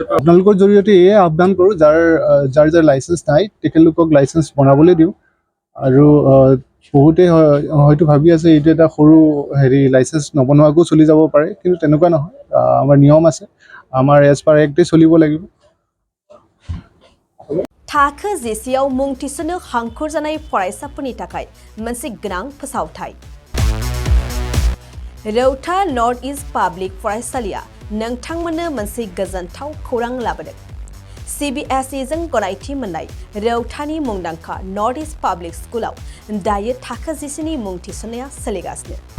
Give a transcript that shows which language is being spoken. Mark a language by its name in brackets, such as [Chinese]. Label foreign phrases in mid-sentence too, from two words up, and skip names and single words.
[Assamese] আপোনালোকৰ জৰিয়তে এয়ে আহ্বান কৰোঁ, যাৰ লাইচেঞ্চ নাই তেখেতলোকক লাইচেঞ্চ বনাবলৈ দিওঁ। আৰু বহুতে হয়তো ভাবি আছে এইটো এটা সৰু লাইচেঞ্চ নবনোৱাকো চলি যাব পাৰে, কিন্তু তেনেকুৱা নহয়। আমাৰ নিয়ম আছে, আমাৰ [English] as per act [Assamese] চলিব লাগিব। [Bodo] थाखो जिसेआव मुं थिसननो हांखुर जानाय फरायसाफोरनि थाखाय मोनसे गोनां फोसावथाय। रौता नर्थ इस्ट पाब्लिक फरायसालिया नोंथांमोननो मोनसे गोजोनथाव खौरां लाबोदों। CBSE जों गनायथि मोननाय रौतानि मुंदांखा नर्थ इस्ट पाब्लिक स्कुलाव दायो थाखो जिसेनि मुं थिसननाया सोलिगासिनो।